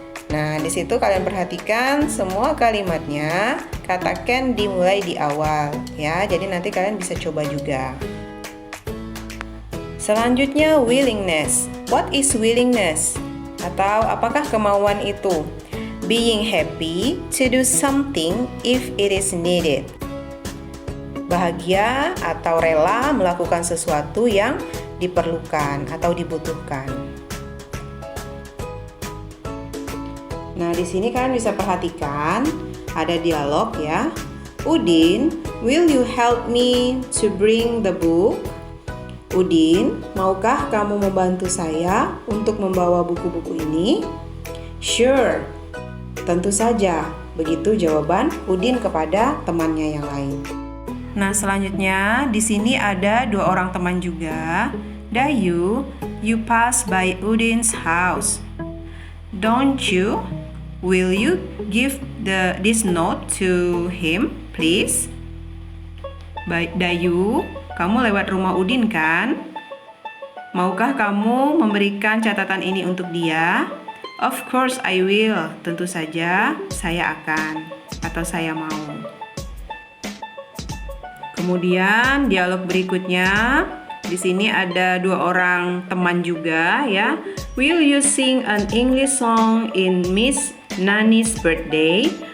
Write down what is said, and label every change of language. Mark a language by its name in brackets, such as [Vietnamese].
[Indonesian] Nah, di situ kalian perhatikan semua kalimatnya kata can dimulai di awal ya. Jadi nanti kalian bisa coba juga. Selanjutnya, willingness. [English] What is willingness? [Indonesian] Atau apakah kemauan itu? [English] Being happy to do something if it is needed. [Indonesian] Bahagia atau rela melakukan sesuatu yang diperlukan atau dibutuhkan. Nah, di sini kalian bisa perhatikan ada dialog ya. [English] Udin, will you help me to bring the book? [Indonesian] Udin, maukah kamu membantu saya untuk membawa buku-buku ini? Sure, tentu saja. Begitu jawaban Udin kepada temannya yang lain. Nah, selanjutnya di sini ada dua orang teman juga. [English] Dayu, you pass by Udin's house. Don't you? Will you give this note to him, please? [Indonesian] Dayu, kamu lewat rumah Udin kan? Maukah kamu memberikan catatan ini untuk dia? [English] Of course I will. [Indonesian] Tentu saja saya akan atau saya mau. Kemudian dialog berikutnya, di sini ada dua orang teman juga ya. [English] Will you sing an English song in Miss Nani's birthday?